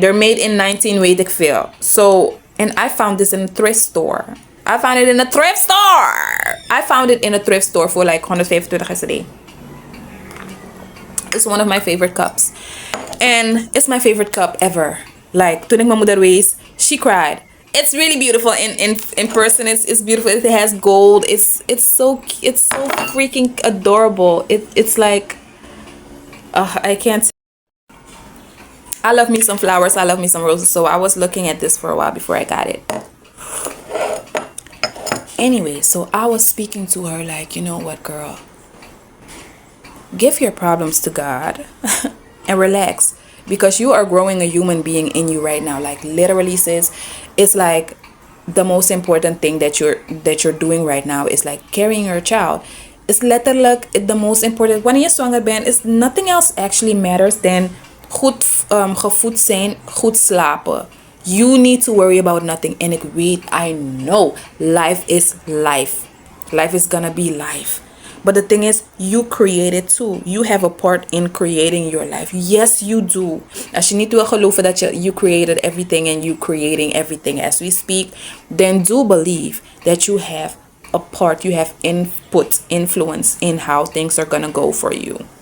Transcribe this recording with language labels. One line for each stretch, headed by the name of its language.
English: They're made in 19
Dutch: weet ik veel.
English: So, and I found this in a thrift store. I found it in a thrift store for like 125 SED. It's one of my favorite cups. And it's my favorite cup ever. Like,
Dutch: toen ik mijn moeder wees,
English: she cried. It's really beautiful in person. It's beautiful. It has gold. It's so freaking adorable. It's like, I can't. I love me some flowers. I love me some roses. So I was looking at this for a while before I got it. Anyway, so I was speaking to her like, you know what, girl? Give your problems to God and relax, because you are growing a human being in you right now. Like literally, sis, it's like the most important thing that you're doing right now is like carrying your child. It's letterlijk the most important.
Dutch: Wanneer je zwanger bent, is
English: nothing else actually matters than
Dutch: goed gevoed zijn, goed slapen.
English: You need to worry about nothing.
Dutch: En ik weet,
English: I know, life is life. Life is gonna be life. But the thing is, you create it too. You have a part in creating your life. Yes, you do.
Dutch: Als je niet wil geloven dat
English: you created everything and you creating everything as we speak, then do believe that you have a part, you have input, influence in how things are gonna go for you.